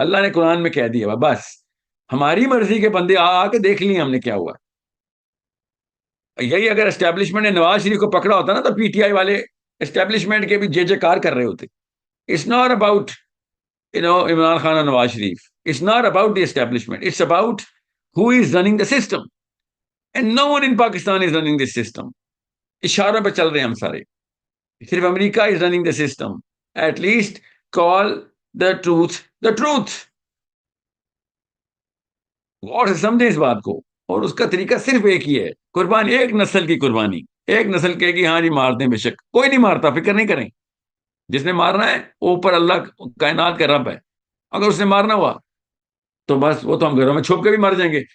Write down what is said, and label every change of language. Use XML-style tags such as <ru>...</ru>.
<ur>اللہ نے قرآن میں کہہ دیا بس، ہماری مرضی کے بندے آ کے دیکھ لیے ہم نے کیا ہوا. یہی اگر اسٹیبلشمنٹ نے نواز شریف کو پکڑا ہوتا نا تو پی ٹی آئی والے اسٹیبلشمنٹ کے بھی جے جے کار کر رہے ہوتے.</ur> <en>It's not about Imran Khan اور Nawaz Sharif. It's not about the establishment. It's about who is running the system. And no one in Pakistan is running this system.</en> <ur>اشاروں پہ چل رہے ہیں ہم سارے. صرف</ur> <en>America is running the system. At least call the truth the truth.</en> <ur>اور سمجھیں اس بات کو. اور اس کا طریقہ صرف ایک ہی ہے، قربانی، ایک نسل کی قربانی. ایک نسل کہے گی ہاں جی مار دیں، بے شک کوئی نہیں مارتا، فکر نہیں کریں. جس نے مارنا ہے اوپر اللہ کائنات کا رب ہے. اگر اس نے مارنا ہوا تو بس وہ تو ہم گھروں میں چھپ کے بھی مر جائیں گے.</ur>